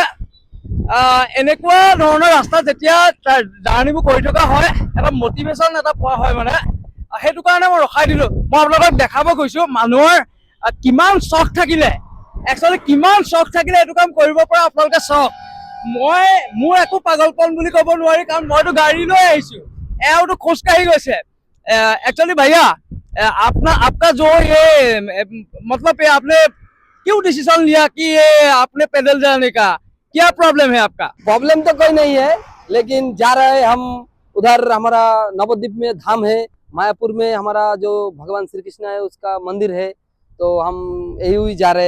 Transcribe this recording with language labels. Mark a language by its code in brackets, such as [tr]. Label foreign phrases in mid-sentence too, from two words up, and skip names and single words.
[as] এনেকুৱা ধৰণৰ ৰাস্তাত যেতিয়া জাৰ্ণিবোৰ কৰি থকা হয়, এটা মটিভেশ্যন এটা পোৱা হয়। মানে সেইটো কাৰণে মই ৰখাই দিলোঁ। মই আপোনালোকক দেখাব গৈছোঁ মানুহৰ কিমান চখ থাকিলে, একচুৱেলি কিমান চখ থাকিলে এইটো কাম কৰিব পৰা আপোনালোকে চাওক। মোৰ একো পাগলপন বুলি ক'ব নোৱাৰি, কাৰণ মইতো গাড়ী লৈ আহিছোঁ, এওঁতো খোজকাঢ়ি গৈছে। [hi] एक्चुअली भैया आपका जो ये मतलब ये आपने क्यों डिसीजन लिया कि ये आपने पैदल जाने का, क्या प्रॉब्लम है आपका? प्रॉब्लम तो कोई नहीं है, लेकिन जा रहे हैं हम उधर। हमारा नवद्वीप में धाम है, मायापुर में हमारा जो भगवान श्री कृष्ण है उसका मंदिर है, तो हम यही हुई जा रहे हैं।